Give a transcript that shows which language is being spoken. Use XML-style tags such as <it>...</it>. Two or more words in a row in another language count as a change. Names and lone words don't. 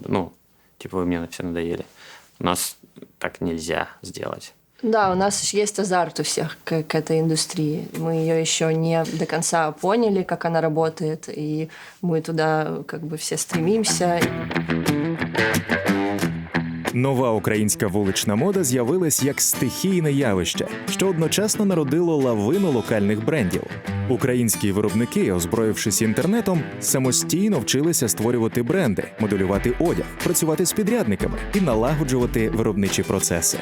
<ru>Ну, типа, вы мне все надоели. У нас так нельзя сделать. Да, у нас есть азарт у всех к этой индустрии. Мы ее еще не до конца поняли, как она работает, и мы туда как бы все стремимся.</ru> <uk>Нова українська вулична мода з'явилась як стихійне явище, що одночасно народило лавину локальних брендів. Українські виробники, озброївшись інтернетом, самостійно вчилися створювати бренди, моделювати одяг, працювати з підрядниками і налагоджувати виробничі процеси.</uk>